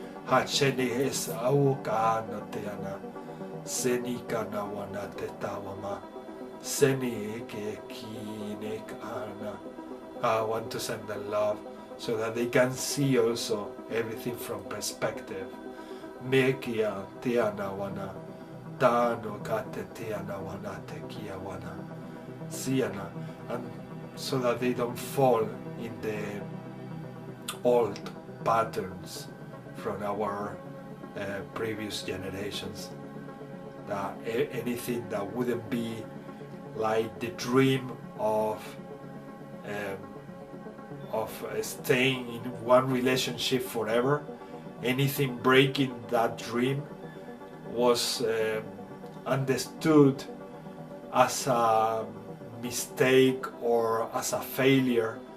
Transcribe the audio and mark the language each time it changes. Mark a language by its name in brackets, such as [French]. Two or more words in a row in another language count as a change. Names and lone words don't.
[English] I want to send them love so that they can see also everything from perspective. Mekia tiana wana, tano kate tiana wana tekia wana, siana, and so that they don't fall in the old patterns from our previous generations. That anything that wouldn't be like the dream of staying in one relationship forever, anything breaking that dream was understood as a mistake or as a failure.